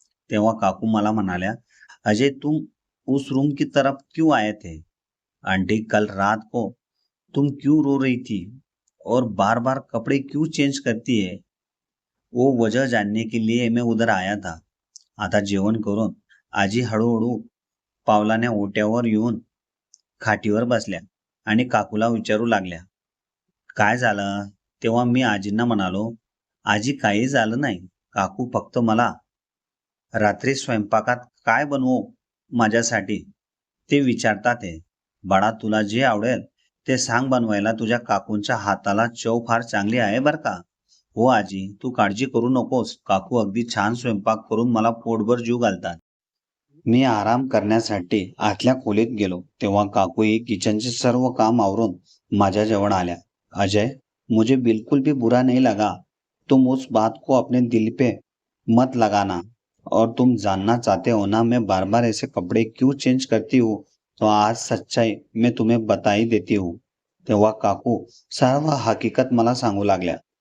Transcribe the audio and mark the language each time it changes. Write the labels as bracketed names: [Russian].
[Marathi] तेव्हा काकू मला म्हणाल्या, [Hindi] अजय तुम उस रूम की तरफ क्यों आए थे? आंटी, कल रात को तुम क्यों रो रही थी और बार बार कपड़े क्यों चेंज करती है, वो वजह जानने के लिए मैं उधर आया था. [Marathi] आता जेवण करून आजी हळूहळू पावलाने ओट्यावर येऊन खाटीवर बसल्या आणि काकूला विचारू लागल्या, काय झालं? तेव्हा मी आजींना म्हणालो, आजी काही झालं नाही. काकू फक्त मला रात्री स्वयंपाकात काय बनवू माझ्यासाठी ते विचारतात आहे. बाळा, तुला जे आवडेल ते सांग बनवायला. तुझ्या काकूंच्या हाताला चव फार चांगली आहे बरं का. हो आजी, तू काळजी करू नकोस. काकू अगदी छान स्वयंपाक करून मला पोटभर जीव घालतात. मी आराम करण्यासाठी आतल्या खोलीत गेलो तेव्हा काकू ही किचनचे सर्व काम आवरून माझ्या जवळ आल्या. [Hindi] अजय, मुझे बिल्कुल भी बुरा नहीं लगा. तुम उस बात को अपने दिल पे मत लगाना. और तुम जानना चाहते हो ना मैं बार बार ऐसे कपड़े क्यों चेंज करती हूँ, तो आज सच्चाई मैं तुम्हें बता ही देती हूँ. [Marathi] तेव्हा काकू सर्व हकीकत मला सांगू लागल्या.